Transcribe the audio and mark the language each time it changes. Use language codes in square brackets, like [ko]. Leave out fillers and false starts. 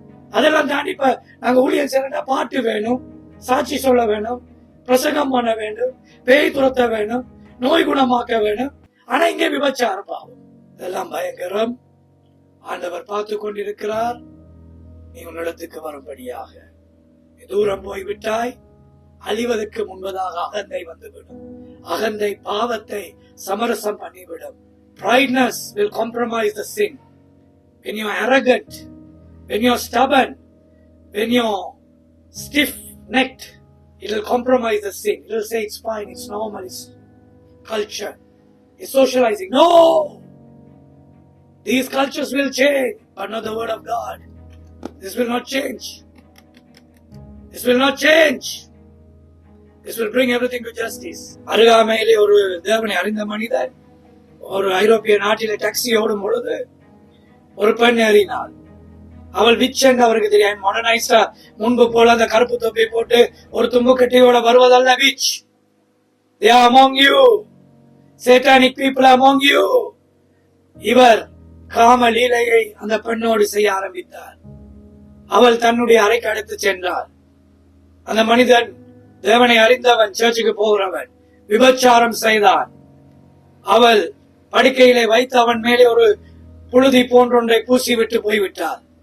[ta] அதெல்லாம் தாண்டி இப்ப நாங்க ஊழியம் செய்யறா பாட்டு வேணும், சாட்சி சொல்ல வேணும், பிரசங்கம் பண்ண வேண்டும், பேய் துரத்த வேணும், நோய் குணமாக்க வேணும். ஆனா இங்கே விபச்சாரம் பாவம். இதெல்லாம் பயங்கரம். ஆண்டவர் பார்த்து கொண்டிருக்கிறார். நீ உன்னிடத்துக்கு வரும்படியாக தூரம் போய்விட்டாய். அழிவதற்கு முன்பதாக அகந்தை வந்துவிடும். அகந்தை பாவத்தை சமரசம் பண்ணிவிடும். [en] Prideness will compromise the sin. When you are arrogant, When you're stubborn, when you're stiff-necked, it'll compromise the sin. It'll say it's fine, it's normal, it's culture, it's socializing. No! These cultures will change, but not the word of God. This will not change. This will not change. This will bring everything to justice. [ta] அருகாமையிலே ஒரு தேவனை அறிந்த மனிதன் ஒரு ஐரோப்பிய நாட்டிலே taxi ஓடும் பொழுது ஒரு பெண் ஏறினாள். அவள் விச் என்று அவருக்கு தெரியும். மாடர்னைஸ்டா முன்பு போல அந்த கருப்பு தொப்பை போட்டு ஒரு தும்பு கட்டியோட வருவதல்ல which. [en] They are among you. Satanic people are among you. [ta] இவர் காம லீலையை அந்த பெண்ணோடு செய்ய ஆரம்பித்தார். அவள் தன்னுடைய அறைக்கு அழைத்து சென்றார். அந்த மனிதன் தேவனை அறிந்தவன், சர்ச்சுக்கு போகிறவன், விபச்சாரம் செய்தான். அவள் படுக்கையிலே வைத்து அவன் மேலே ஒரு புழுதி போன்றொன்றை பூசிவிட்டு போய்விட்டார்.